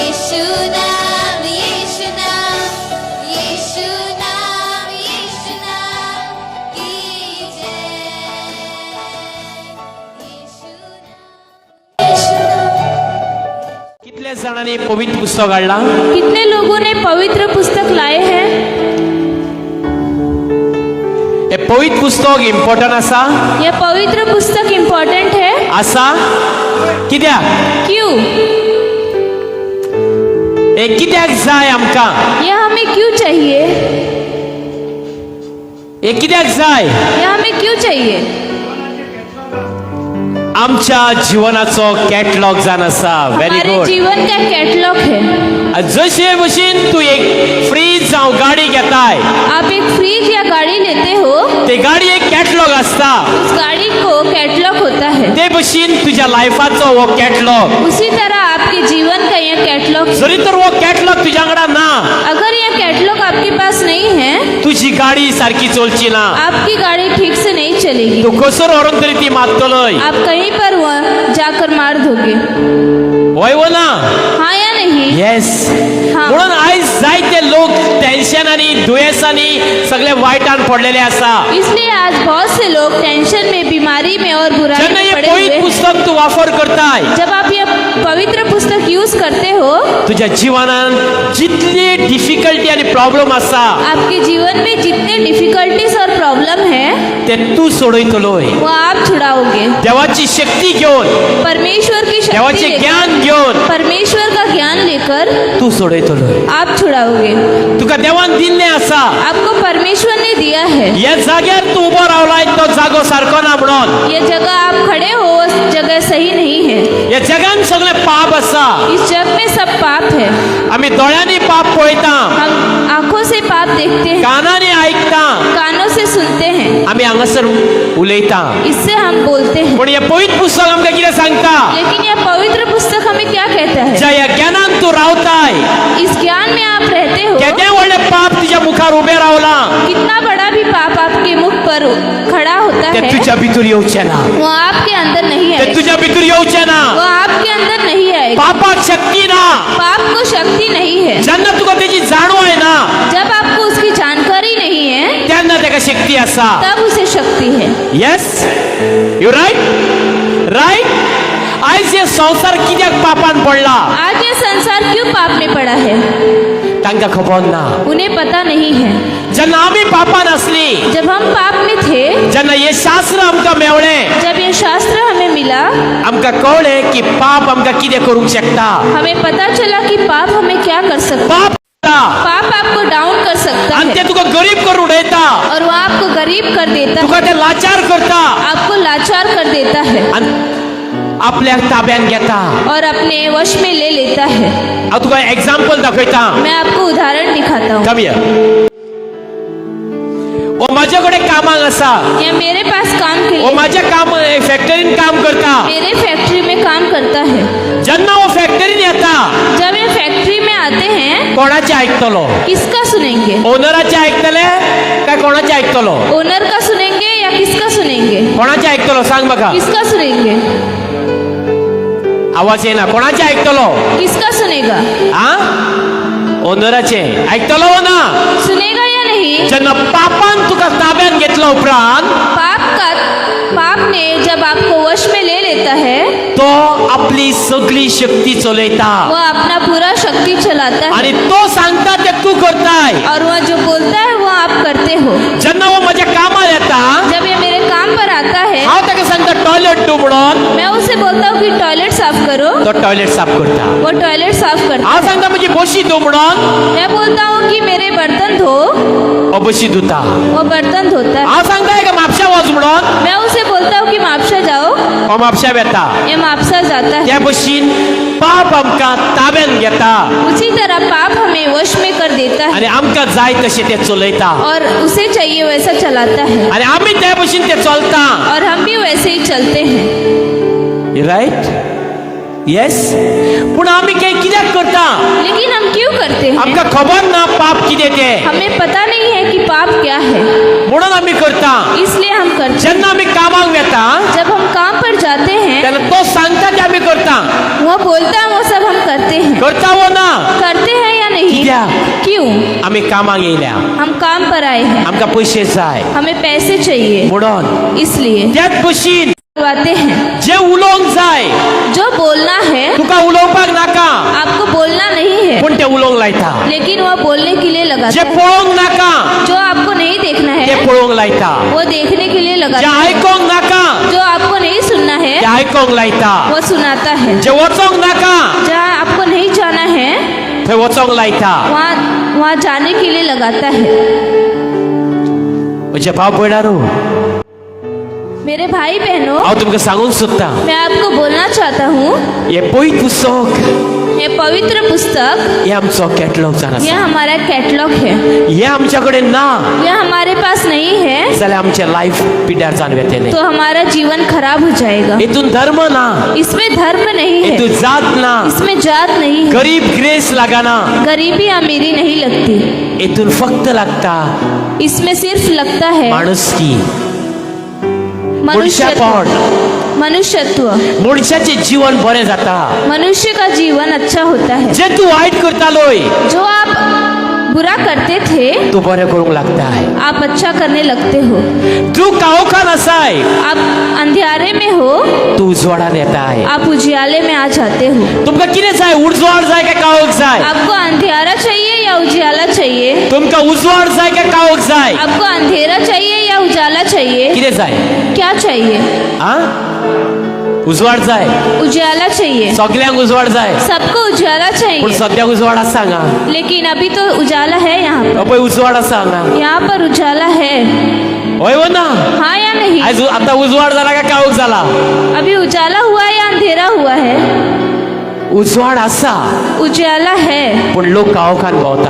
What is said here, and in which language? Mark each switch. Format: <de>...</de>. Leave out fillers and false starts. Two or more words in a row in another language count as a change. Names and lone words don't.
<hi>यीशु नाम यीशु नाम यीशु नाम यीशु नाम की जय यीशु नाम यीशु नाम।</hi> <kok>कितल्या जणांनी पवित्र पुस्तक काढला?</kok> <hi>कितने लोगों ने पवित्र पुस्तक लाए हैं?</hi> <kok>हे पवित्र पुस्तक इम्पॉर्टंट असा?</kok> <hi>यह पवित्र पुस्तक इम्पोर्टेंट है।</hi> <kok>असा कित्याक?</kok> <hi>क्यों?</hi> <kok>हे कित्याक जाय आमकां?</kok> <hi>यह हमें क्यों चाहिए?</hi> <kok>हे कित्याक जाय?</kok> <hi>यह हमें क्यों चाहिए?</hi> <kok>आमच्या जीवनाचो कॅटलॉग जावन आसा.</kok> <hi>व्हेरी हमारे गुड. जीवन का कैटलॉग है।</hi> <kok>जशे भशेन तू एक फ्रीज जावं गाडी घेताय,</kok> <hi>आप एक फ्रिज या गाड़ी लेते हो,</hi> <kok>ते गाडी एक कॅटलॉग असता.</kok> <hi>उस गाड़ी को कैटलॉग होता है।</hi> <kok>ते भशेन तुझ्या लायफाचो हो कॅटलॉग.</kok> <hi>उसी तरह आपके जीवन का यह कैटलॉग है।</hi> <kok>जरी तर हो कॅटलॉग तुझ्या वांगडा ना,</kok> <hi>अगर यह कैटलॉग आपके पास नहीं है,</hi> <kok>तुझी गाडी सारखी चलची ना.</kok> <hi>आपकी गाड़ी ठीक से नहीं चलेगी।</hi> <kok>तू कसर व्हरून तरी ती मारतलोय.</kok> <hi>आप कहीं पर वहाँ जाकर मार दोगे।</hi> <kok>होय वो ना?</kok> <hi>हाँ या नहीं? येस. हाँ।</hi> <kok>म्हणून आयज जायते लोक टेन्शनांनी दुयेसांनी सगळे वायटान पडलेले आसा.</kok> <hi>इसलिए आज बहुत से लोग टेंशन में, बीमारी में और बुराई</hi> <kok>जेन्ना</kok> <hi>में</hi> <kok>हे</kok> <hi>पड़े हुए</hi> <kok>पवित्र</kok> <hi>हैं।</hi> <kok>पुस्तक तू वापर करताय,</kok> <hi>जब आप यह पवित्र पुस्तक यूज करते हो,</hi> <kok>तुझ्या जीवनात जितली डिफिकल्टी आणि प्रॉब्लेम आसा</kok> <hi>आपके जीवन में जितने डिफिकल्टीज और प्रॉब्लम है,</hi> <kok>ते तू सोडयतलोय.</kok> <hi>वो आप छुड़ाओगे।</hi> <kok>देवाची शक्ती घेऊन,</kok> <hi>परमेश्वर की शक्ति</hi> <kok>देवाचे</kok> <hi>लेकर,</hi> <kok>ज्ञान घेऊन</kok> <hi>परमेश्वर का ज्ञान लेकर</hi> <kok>तू सोडयतलोय.</kok> <hi>आप छुड़ाओगे।</hi> <kok>तुका देवान दिल्ले आसा.</kok> <hi>आपको परमेश्वर ने दिया है।</hi> <kok>या जाग्यार तू उबो रावलाय तो जागो सारको ना म्हणून.</kok> <hi>ये जगह आप खड़े हो, उस जगह सही नहीं है।</hi> <kok>या जगान सगळे पाप आसा.</kok> <hi>इस जग में सब पाप है।</hi> <kok>आम्ही दोळ्यांनी पाप पळयता,</kok> <hi>हम आंखों से पाप देखते हैं,</hi> <kok>कानाने ऐकता,</kok> <hi>कानों से सुनते हैं,</hi> <kok>आम्ही हांगासर उलयता.</kok> <hi>इससे हम बोलते हैं।</hi> <kok>पण हे पवित्र पुस्तक आमकां कितें सांगता?</kok> <hi>लेकिन यह पवित्र पुस्तक हमें क्या कहता है?</hi> <kok>ज्या ह्या ज्ञानान तू रावताय,</kok> <hi>इस ज्ञान में आप रहते हो,</hi> <kok>केदे व्हडले पाप तुझ्या मुखार उबे रावला,</kok> <hi>कितना बड़ा भी पाप आपके मुख पर खड़ा होता</hi> <kok>ते</kok> <hi>है,</hi> <kok>तुझ्या भितर येवचे ना.</kok> <hi>वो आपके अंदर नहीं</hi> <kok>ते</kok> <hi>आएगा।</hi> <kok>तुझ्या भितर येवचे ना.</kok> <hi>वो आपके अंदर नहीं आएगा।</hi> <kok>पापाक शक्ती ना.</kok> <hi>पाप को शक्ति नहीं है।</hi> <kok>जेन्ना तुका तेची जाणीव आहे ना,</kok> <hi>जब आपको उसकी जानकारी नहीं है,</hi> <kok>तेन्ना तेका शक्ती आसा.</kok> <hi>तब उसे शक्ति है।</hi> <en>Yes, you right.</en> <kok>आयज हे संसार कित्याक पापान पडला</kok> <hi>आज ये संसार क्यों पाप में पड़ा है,</hi> <kok>तांकां खबर ना.</kok> <hi>उन्हें पता नहीं है।</hi> <kok>जेन्ना आमी पापान असली,</kok> <hi>जब हम पाप में थे,</hi> <kok>जेन्ना हे शास्त्र आमकां मेवळे,</kok> <hi>जब ये शास्त्र हमें मिला,</hi> <kok>आमकां कळ्ळें की पाप आमकां कितें करूंक शकता.</kok> <hi>हमें पता चला कि पाप हमें क्या कर सकता है।</hi> <kok>पाप</kok> <hi>पाप आपको डाउन कर सकता</hi> <kok>आणि ते</kok> <hi>है</hi> <kok>तुका गरीब करून उडयता,</kok> <hi>और वो आपको गरीब कर देता</hi> <kok>तुका</kok> <hi>है,</hi> <kok>ते लाचार करता</kok> <hi>आपको लाचार कर देता है</hi> <kok>आणि आपल्या ताब्यान घेता.</kok> <hi>और अपने वश में ले लेता है।</hi> <kok>हांव तुका एग्जांपल दाखयता.</kok> <hi>मैं आपको उदाहरण दिखाता हूँ।</hi> <en>come here.</en> <kok>ओ माझ्या कडेन कामाक आसा.</kok> <hi>या मेरे पास काम के</hi> <kok>ओ</kok> <hi>लिए</hi> <kok>माझ्या काम फॅक्टरीन काम करता.</kok> <hi>मेरे फैक्ट्री में काम करता है।</hi> <kok>जेन्ना हो फॅक्टरीन येता,</kok> <hi>जब ये फैक्ट्री में आते हैं,</hi> <kok>कोणाचे आयकतलो?</kok> <hi>किसका सुनेंगे?</hi> <kok>ओनराचे आयकतले काय कोणाचे आयकतलो?</kok> <hi>ओनर का सुनेंगे या किसका सुनेंगे?</hi> <kok>कोणाचे आयकतलो सांग बघा.</kok> <hi>किसका सुनेंगे?</hi> <kok>आवाज येना. कोणाचे आयकतलो?</kok> <hi>किसका सुनेगा?</hi> <kok>हा? ओनराचे आयकतलो हो ना.</kok> <hi>सुनेगा या नहीं?</hi> <kok>जेन्ना पापान तुका ताब्यान घेतलो उपरांत,</kok> <hi>पाप ने जब आपको वश में ले लेता है,</hi> <kok>तो आपली सगळी शक्ती चलयता</kok> <hi>वो अपना पूरा शक्ति चलाता है</hi> <kok>आणि तो सांगता ते तू करताय.</kok> <hi>और वह जो बोलता है वो आप करते हो।</hi> <kok>जेन्ना हो माझ्या कामार येता,</kok> <hi>जब ये मेरे काम पर आता है,</hi> <kok>हांव ताका सांगता टॉयलेट तू म्हणून,</kok> <hi>मैं उसे बोलता हूँ कि टॉयलेट साफ करो,</hi> <kok>तो टॉयलेट साफ करता.</kok> <hi>वो टॉयलेट साफ करता</hi> <kok>हांव सांगता म्हजी बशी धू म्हणून,</kok> <hi>है। मैं बोलता हूँ कि मेरे बर्तन धो,</hi> <kok>हो बशी धुता.</kok> <hi>वो बर्तन धोता है।</hi> <kok>हांव सांगता का म्हापशा वच म्हणून,</kok> <hi>मैं उसे बोलता हूँ कि मापशा जाओ,</hi> <kok>हो म्हापशा येता.</kok> <hi>ये मापसा जाता है।</hi> <kok>त्या बशीन पाप आमकां ताब्यान घेता</kok> <hi>उसी तरह पाप हमें वश में कर देता है</hi> <kok>आणि आमकां जाय तशें ते चलयता</kok> <hi>और उसे चाहिए वैसा चलाता है,</hi> <kok>आणि आमी त्या भशेन ते चलता.</kok> <hi>और हम भी वैसे ही चलते हैं।</hi> <kok>राईट. येस पूण आमी कित्याक करता</kok> <hi>लेकिन हम क्यों करते हैं?</hi> <kok>आमकां खबर ना पाप कितें तें</kok> <hi>हमें पता नहीं है कि पाप क्या है,</hi> <kok>म्हणून आमी करता.</kok> <hi>इसलिए हम करते</hi> <kok>जेन्ना आमी कामाक वेता</kok> <hi>हैं. जब हम काम पर जाते हैं,</hi> <kok>तेन्ना तो सांगता ते आमी करता.</kok> <hi>वो बोलता है वो सब हम करते हैं.</hi> <kok>करता वो ना</kok> <hi>करते हैं या नहीं?</hi> <kok>कित्याक?</kok> <hi>क्यों?</hi> <kok>आमी कामाक येयल्या</kok> <hi>हम काम पर आए हैं,</hi> <kok>आमकां पयशे जाय</kok> <hi>हमें पैसे चाहिए,</hi> <kok>म्हणून</kok> <hi>इसलिए</hi> <kok>त्याच भशेन</kok> <hi>करवाते हैं.</hi> <kok>जे उलोवंक जाय</kok> <hi>जो बोलना है</hi> <kok>तुका उलोवपाक नाका</kok> <hi>आपको बोलना नहीं है,</hi> <kok>पूण ते उलोवंक लायता.</kok> <hi>लेकिन वो बोलने के लिए</hi> <kok>जे</kok> <hi>लगाता है.</hi> <kok>पळोवंक नाका</kok> <hi>जो आपको नहीं देखना</hi> <kok>ते</kok> <hi>है</hi> <kok>पळोवंक लायता.</kok> <hi>वो देखने के लिए</hi> <kok>जे</kok> <hi>लगाता है.</hi> <kok>आयकोंक नाका</kok> <hi>जो आपको नहीं सुनना</hi> <kok>ते</kok> <hi>है</hi> <kok>आयकोंक लायता.</kok> <hi>वो सुनाता है.</hi> <kok>जे वचोंक नाका</kok> <hi>जहाँ आपको नहीं जाना है</hi> <kok>थंय वचोंक लायता.</kok> <hi>वहाँ जाने के लिए लगाता है.</hi> <kok>म्हजे भाव भयणारो</kok> <hi>मेरे भाई बहनों,</hi> <kok>हांव तुमकां सांगूंक सोदता</kok> <hi>मैं आपको बोलना चाहता हूँ,</hi> <kok>हे पयत पुस्तक</kok> <hi>ये पवित्र पुस्तक</hi> <kok>हे आमचो कॅटलॉग जावन</kok> <hi>यह</hi> <kok>आसा.</kok> <hi>हमारा कैटलॉग है.</hi> <kok>हे आमच्या कडेन ना</kok> <hi>यह हमारे पास नहीं है</hi> <kok>जाल्यार आमचें लायफ पिड्ड्यार जावन वेतलें.</kok> <hi>तो हमारा जीवन खराब हो जाएगा.</hi> <kok>हेतून धर्म ना,</kok> <hi>इसमें धर्म नहीं</hi> <kok>हेतून</kok> <hi>है,</hi> <kok>जात ना,</kok> <hi>इसमें जात नहीं है,</hi> <kok>गरीब ग्रेस लागना.</kok> <hi>गरीबी अमीरी नहीं लगती.</hi> <kok>हेतून फक्त लागता</kok> <hi>इसमें सिर्फ लगता है</hi> <kok>माणुसकी,</kok> <hi>मनुष्यत्व.</hi> <kok>मनशापण,</kok> <hi>मनुष्यत्व.</hi> <kok>मनशाचें जीवन बरें जाता.</kok> <hi>मनुष्य का जीवन अच्छा होता है.</hi> <kok>जे तूं वायट करतालोय</kok> <hi>जो आप बुरा करते थे</hi> <kok>तूं बरें करूंक लागताय.</kok> <hi>आप अच्छा करने लगते हो.</hi> <kok>तूं काळोखान आसाय</kok> <hi>आप अंधेरे में हो,</hi> <kok>तूं उजवाडान येताय.</kok> <hi>आप उजियाले में आ जाते हो.</hi> <kok>तुमकां कितें जाय? उजवाड जाय काय काळोख जाय?</kok> <hi>आपको अंधेरा चाहिए या उजियाला चाहिए?</hi> <kok>तुमकां उजवाड जाय काय काळोख जाय?</kok> <hi>आपको अंधेरा चाहिए या उजाला चाहिए?</hi> <kok>कितें जाय?</kok> <hi>क्या चाहिए?</hi> <kok>आ उजवाड जाय.</kok> <hi>उजाला चाहिए.</hi> <kok>सगळ्यांक उजवाड जाय</kok> <hi>सबको उजाला</hi> <kok>पूण</kok> <hi>चाहिए,</hi> <kok>सद्या उजवाड आसा हांगा.</kok> <hi>लेकिन अभी तो उजाला है यहाँ पर.</hi> <kok>पळय उजवाड आसा हांगा.</kok> <hi>यहाँ पर उजाला है,</hi> <kok>होय वो ना?</kok> <hi>हाँ या नहीं?</hi> <kok>आयज आतां उजवाड जाला काय काळोख जाला?</kok> <hi>अभी उजाला हुआ है या अंधेरा हुआ है?</hi> <kok>उजवाड आसा</kok> <hi>उजाला है,</hi> <kok>पूण लोक काळोखान भोंवता.</kok>